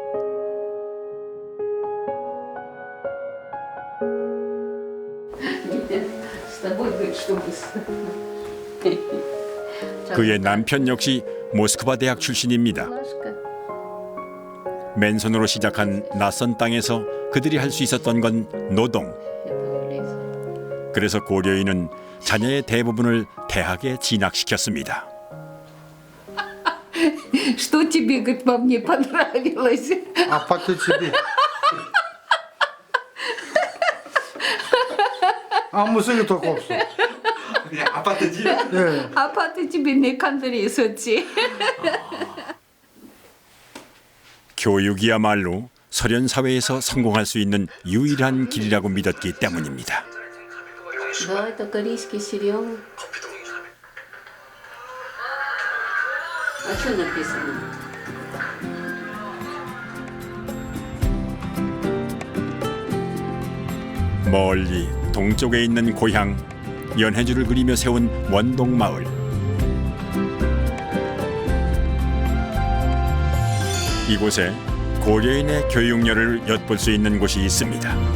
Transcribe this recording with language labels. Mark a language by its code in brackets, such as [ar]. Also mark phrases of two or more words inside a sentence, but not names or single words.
[ko] 그의 남편 역시 모스크바 대학 출신입니다. 맨손으로 시작한 낯선 땅에서 그들이 할 수 있었던 건 노동. 그래서 고려인은 자녀의 대부분을 대학에 진학시켰습니다. [ru] Что тебе, говорит, во мне понравилось? [ko] 아파트 집이 아무 소리도 없어. 그냥 아파트 집? 네. 아파트 집에 내 칸들이 있었지. 교육이야말로 소련 사회에서 성공할 수 있는 유일한 길이라고 믿었기 때문입니다. [ru] Да, это корейский сериал. А что написано? [ko] 멀리 동쪽에 있는 고향 연해주를 그리며 세운 원동마을. 이곳에 고려인의 교육열을 엿볼 수 있는 곳이 있습니다.